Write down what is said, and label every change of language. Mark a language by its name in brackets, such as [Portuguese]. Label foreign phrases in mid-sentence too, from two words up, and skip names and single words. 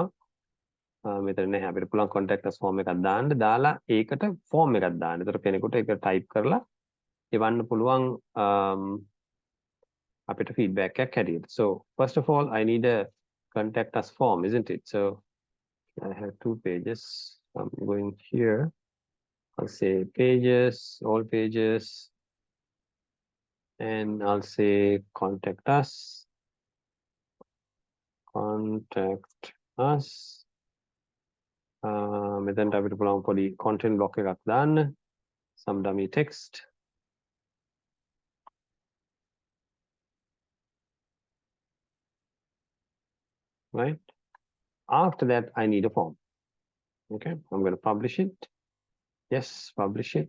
[Sinhala] මෙතන නැහැ අපිට පුළුවන් [English] contact us form [Sinhala] එකක් දාන්න. දාලා ඒකට form එකක් දාන්න. ඒතර කෙනෙකුට ඒක type කරලා එවන්න පුළුවන් අපිට feedback එකක් හැටියට. [English] So first of all, I need a contact us form, isn't it? So I have two pages. I'm going here. I'll say pages, all pages, and I'll say contact us. Contact us. [Sinhala] මෙතනට අපිට පුළුවන් පොඩි [English] content block [Sinhala] එකක් දාන්න. [English] Some dummy text. Right? After that, I need a form. Okay, I'm going to publish it. Yes, publish it.